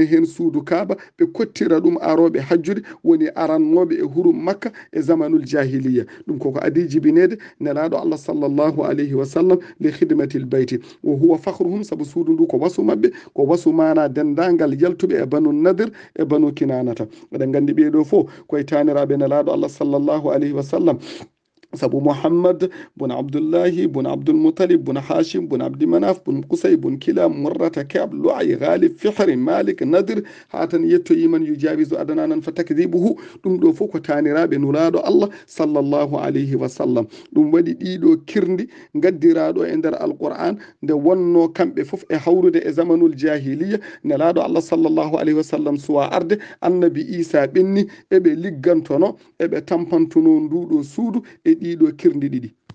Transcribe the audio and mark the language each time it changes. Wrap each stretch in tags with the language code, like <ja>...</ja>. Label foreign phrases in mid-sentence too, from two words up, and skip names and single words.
<ff>hen suudu kaaba ɓe kottira ɗum aroɓe hajjude woni arannoɓe e hurum makka e</ff> <ar>زمن الجاهلية</ar> <ff>ɗum koko adi jibinede nelaɗo allah</ff> <ar>صلى الله عليه وسلم لخدمة البيت وهو فخرهم</ar> <ff>saabu suudu ndu ko wasu mabɓe ko wasu mana dendagal yaltuɓe e banu nadir e banu kinanata eɗen gandi ɓeɗo fo koye taniraɓe nelaɗo allah</ff> <ar>صلى الله عليه و</ar> <ff>sallam sabu muhammad bun abdullahi bun abdulmutalib bun hashim bun abdimanaf bun qusay bun kilab murrata kab lu'ay ghalib fihri malik nadir ha tan yettoyiman</ff> <ar>يجاوز عدنان فتكذيبه</ar> <ff>ɗum ɗo fof ko taniraɓe nulaɗo allah</ff> <ar>صلى الله عليه وسلم</ar> <ff>ɗum waɗi ɗiɗo kirdi gaddiraɗo e nder alquran nde wonno kamɓe fof e hawrude e</ff> <ar>زمن الجاهلية</ar> <ff>nelaɗo allah</ff> <ar>صلى الله عليه وسلم</ar> <ff>suwa arde annabi isa ɓenni eɓe liggantono eɓe tampantuno nduɗo suudu e ɗiɗo kirdi ɗiɗi</ff>